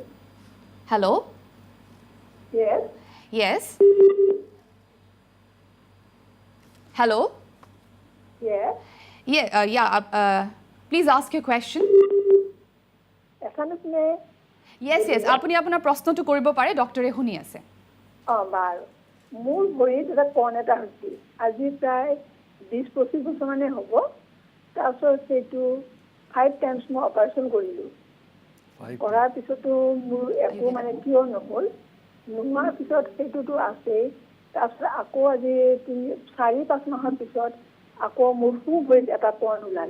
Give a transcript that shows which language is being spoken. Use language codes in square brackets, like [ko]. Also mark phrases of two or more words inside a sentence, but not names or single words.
[en] Hello? Yes. Yes? Hello? Yes. Yeah, please ask your question. SMS me. Yes, yes. [as] আপুনি আপোনাৰ প্ৰশ্ন তো কৰিব পাৰে, doctor এ শুনি আছে. Bar. মোৰ ভৰিত এটা কোন এটা হৈছে. আজি প্ৰায় 20-25 বছৰ মানে হ'ব। তাৰপিছত সেটো 5 times মই অপাৰেশন কৰিলো। কৰাৰ পিছতো মোৰ একো মানে কিয় নহল। নোমাৰ পিছত সেটোটো আছে। তাৰপিছত আকৌ আজি 4-5 মাহৰ পিছত আকৌ মোৰ খুব এটা কোন ওলাল।